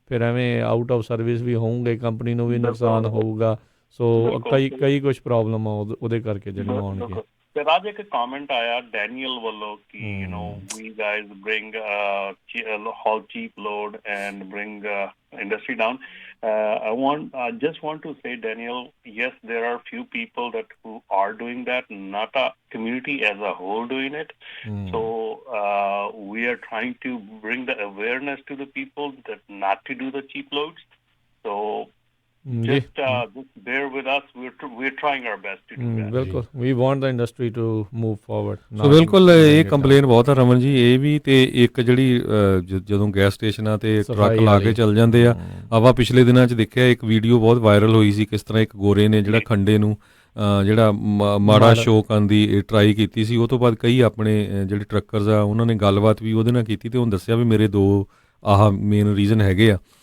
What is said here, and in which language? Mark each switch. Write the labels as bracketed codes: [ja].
[pa] ਫਿਰ ਐਵੇਂ out of service ਵੀ ਹੋਊਗੇ, ਕੰਪਨੀ ਨੂੰ ਵੀ ਨੁਕਸਾਨ ਹੋਊਗਾ। ਸੋ ਕਈ ਕੁਛ ਪ੍ਰੋਬਲਮ ਆ ਉਹਦੇ ਕਰਕੇ ਜਿਹੜੀਆਂ ਆਉਣਗੀਆਂ। ਤੇ ਰਾਜ ਇੱਕ ਕਮੈਂਟ ਆਇਆ ਡੈਨੀਅਲ ਵੱਲੋਂ ਕਿ [en] You know we guys bring haul cheap load and bring industry down. I just want to say, Daniel, yes, there are few people who are doing that, not a community as a whole doing it. So we are trying to bring the awareness to the people that not to do the cheap loads. So just bear with us. We're trying our best to do that. [pa] ਬਿਲਕੁਲ [en] we want the industry to move forward. [pa] ਸੋ ਬਿਲਕੁਲ ਇਹ complain ਬਹੁਤ ਆ ਰਮਨ ਜੀ। ਇਹ ਵੀ ਤੇ ਇੱਕ ਜਿਹੜੀ ਜਦੋਂ ਗੈਸ ਸਟੇਸ਼ਨਾਂ ਤੇ ਟਰੱਕ ਲਾ ਕੇ ਚੱਲ ਜਾਂਦੇ ਆ, ਆਪਾਂ ਪਿਛਲੇ ਦਿਨਾਂ 'ਚ ਦੇਖਿਆ ਇੱਕ ਵੀਡੀਓ ਬਹੁਤ ਵਾਇਰਲ ਹੋਈ ਸੀ, ਕਿਸ ਤਰ੍ਹਾਂ ਇੱਕ ਗੋਰੇ ਨੇ ਜਿਹੜਾ ਖੰਡੇ ਨੂੰ ਜਿਹੜਾ ਮਾੜਾ ਸ਼ੋਅ ਕਰਨ ਦੀ ਟਰਾਈ ਕੀਤੀ ਸੀ। ਉਹ ਤੋਂ ਬਾਅਦ ਕਈ ਆਪਣੇ ਜਿਹੜੇ ਟਰੱਕਰਸ ਆ ਉਹਨਾਂ ਨੇ ਗੱਲਬਾਤ ਵੀ ਉਹਦੇ ਨਾਲ ਕੀਤੀ ਅਤੇ ਉਹਨੂੰ ਦੱਸਿਆ ਵੀ ਮੇਰੇ 2 ਆਹ ਮੇਨ ਰੀਜ਼ਨ ਹੈਗੇ ਆ।